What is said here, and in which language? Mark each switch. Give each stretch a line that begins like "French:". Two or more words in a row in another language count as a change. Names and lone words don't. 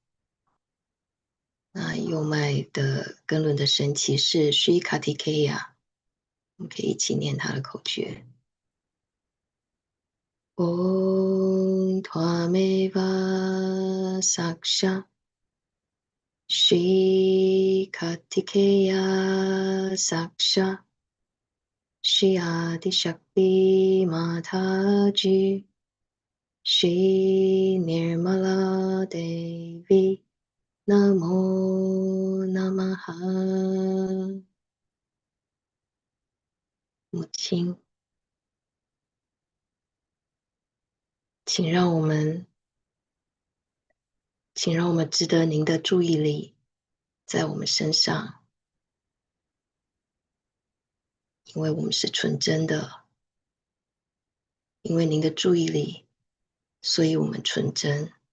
Chinese: 那右脉的根轮的神奇是 Shri Kartikeya， 们可以一起念它的口诀。
Sanskrit: Om Tvameva Saksha Shri Kartikeya Saksha Shri Adishakti Mataji Shri Nirmala Devi Namo Namaha。
Chinese: 母亲，请让我们值得您的注意力在我们身上，因为我们是纯真的，因为您的注意力，所以我们纯真。